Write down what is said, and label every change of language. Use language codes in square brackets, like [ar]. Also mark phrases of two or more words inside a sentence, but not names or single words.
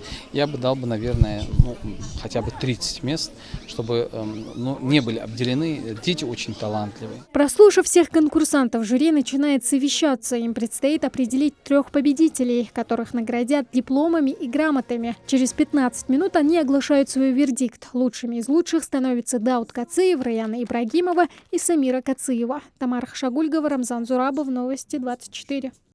[ru] Я бы дал, наверное, хотя бы 30 мест, чтобы не были обделены. Дети очень талантливые. Прослушав всех конкурсантов, жюри начинает совещаться. Им предстоит определить 3 победителей, которых наградят дипломами и грамотами. Через 15 минут они оглашают свой вердикт. Лучшими из лучших становятся Дауд Кациев, Раяна Ибрагимова и Самира Кациева. Тамара Хашагульгова, Рамзан Зурабов, Новости 24.